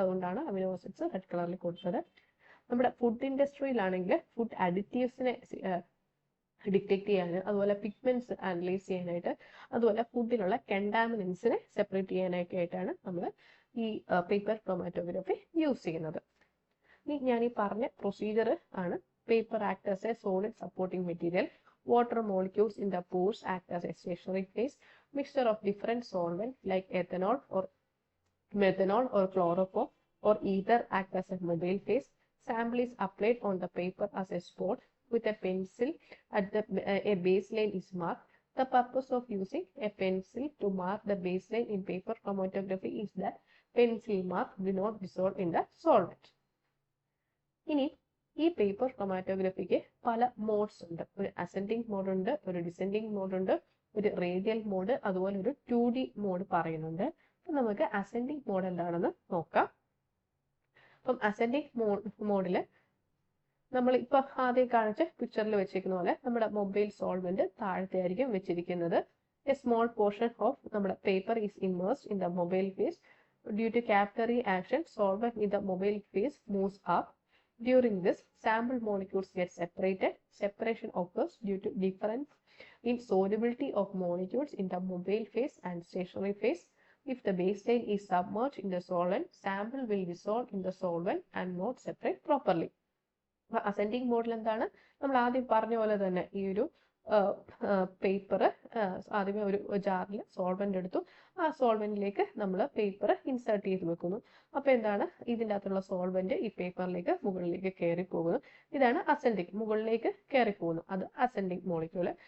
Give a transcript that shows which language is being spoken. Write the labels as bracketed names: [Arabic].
[Malayalam] അതുകൊണ്ടാണ് amino acids red കളറിൽ കൊടുത്തത്. നമ്മുടെ ഫുഡ് ഇൻഡസ്ട്രിയിലാണെങ്കിൽ ഫുഡ് അഡിറ്റീവ്സിനെ ഡിറ്റക്ട് ചെയ്യാൻ, അതുപോലെ പിഗ്മെന്റ്സ് അനലൈസ് ചെയ്യാനായിട്ട്, അതുപോലെ ഫുഡിലുള്ള കണ്ടാമിനൻസിനെ സെപ്പറേറ്റ് ചെയ്യാനൊക്കെ ആയിട്ടാണ് നമ്മൾ ഈ പേപ്പർ ക്രോമാറ്റോഗ്രഫി യൂസ് ചെയ്യുന്നത്. ഇനി ഞാൻ ഈ പറഞ്ഞ പ്രൊസീജിയർ ആണ്. [English] Paper act as a solid supporting material. Water molecules in the pores act as a stationary phase. Mixture of different solvents like ethanol or methanol or chloroform or ether act as a mobile phase. Sample is applied on the paper as a spot with a pencil at a baseline is marked. The purpose of using a pencil to mark the baseline in paper chromatography is that pencil mark do not dissolve in the solvent. [Malayalam] ഇനി ഈ paper ക്രോമാറ്റോഗ്രഫിക്ക് പല modes ഉണ്ട്. ഒരു ascending mode ഉണ്ട്, ഒരു descending mode ഉണ്ട്, ഒരു radial mode, അതുപോലെ ഒരു 2D മോഡ് പറയുന്നുണ്ട്. അപ്പം നമുക്ക് അസെൻഡിങ് മോഡ് എന്താണെന്ന് നോക്കാം. അപ്പം അസെൻഡിങ് മോഡിൽ നമ്മൾ ഇപ്പൊ ആദ്യം കാണിച്ച പിക്ചറിൽ വെച്ചിരിക്കുന്ന പോലെ നമ്മുടെ മൊബൈൽ സോൾവെന്റ് താഴത്തെയായിരിക്കും വെച്ചിരിക്കുന്നത്. [English] A small portion of നമ്മുടെ paper is immersed in the mobile phase. Due to capillary action solvent in the mobile phase moves up. During this, sample molecules get separated. Separation occurs due to difference in solubility of molecules in the mobile phase and stationary phase. If the baseline is submerged in the solvent, sample will dissolve in the solvent and not separate properly. Ascending mode [Malayalam] എന്താണ്? നമ്മൾ ആദ്യം പറഞ്ഞ പോലെ തന്നെ ഈ ഒരു paper ആദ്യമേ ഒരു ജാറിൽ സോൾവെന്റ് എടുത്തു, ആ സോൾവെന്റിലേക്ക് നമ്മൾ പേപ്പർ ഇൻസേർട്ട് ചെയ്ത് വെക്കുന്നു. അപ്പോൾ എന്താണ്, ഇതിൻ്റെ അകത്തുള്ള സോൾവെന്റ് ഈ പേപ്പറിലേക്ക് മുകളിലേക്ക് കയറി പോകുന്നു. ഇതാണ് അസെൻഡിങ്, മുകളിലേക്ക് കയറി പോകുന്നു, അത് അസെൻഡിങ് മോളിക്യൂള്.